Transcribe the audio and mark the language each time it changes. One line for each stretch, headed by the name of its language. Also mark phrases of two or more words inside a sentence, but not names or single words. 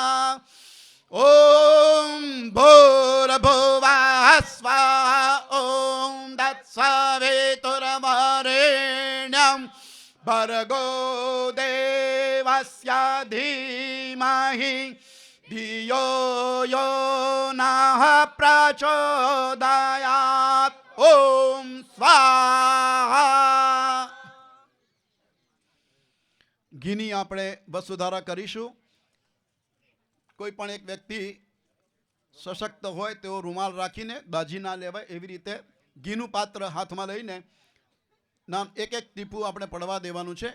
Sanskrit: ॐ भूर्भुवः स्वः ॐ तत्सवितुर्वरेण्यं भर्गो देवस्य धीमहि धियो यो नः प्रचोदयात् ॐ स्वाहा
Gujarati: ઘીની આપણે વસુધારા કરીશું. કોઈ પણ એક વ્યક્તિ સશક્ત હોય તેઓ રૂમાલ રાખીને દાજી ના લેવાય એવી રીતે ઘીનું પાત્ર હાથમાં લઈને નામ એક એક ટીપું આપણે પડવા દેવાનું છે.